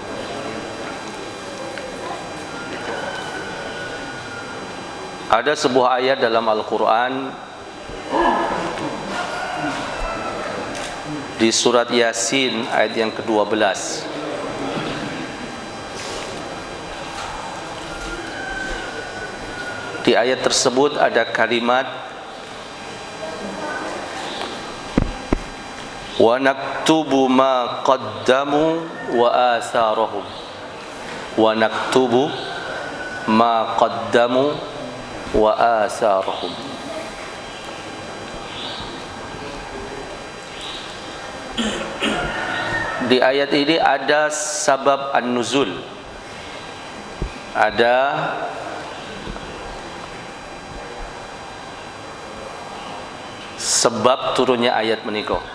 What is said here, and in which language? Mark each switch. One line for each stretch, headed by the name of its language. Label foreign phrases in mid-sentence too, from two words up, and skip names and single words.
Indonesian: Ada sebuah ayat dalam Al-Qur'an di surat Yasin ayat yang ke-12. Di ayat tersebut ada kalimat
Arabic: ونكتب ما قدموا وآثارهم. ونكتب ما قدموا وآثارهم.
Indonesian: Di ayat ini ada
Arabic: سبب النزول.
Indonesian: Ada sebab turunnya ayat menika.